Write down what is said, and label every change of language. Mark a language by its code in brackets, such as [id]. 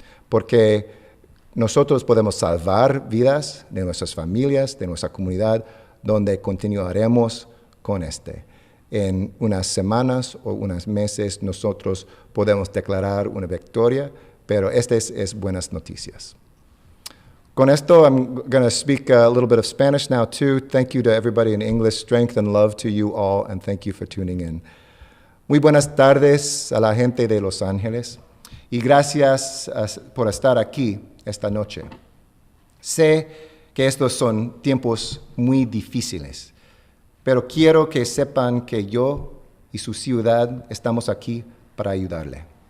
[es] Porque nosotros podemos salvar vidas de nuestras familias, de nuestra comunidad, donde continuaremos con En unas semanas o unos meses nosotros podemos declarar una victoria, pero estas es buenas noticias. Con esto, [en] I'm going to speak a little bit of Spanish now too. Thank you to everybody in English. Strength and love to you all, and thank you for tuning in. [es] Muy buenas tardes a la gente de Los Ángeles y gracias por estar aquí esta noche. Sé que estos son tiempos muy difíciles, pero quiero que sepan que yo y su ciudad estamos aquí para ayudarle.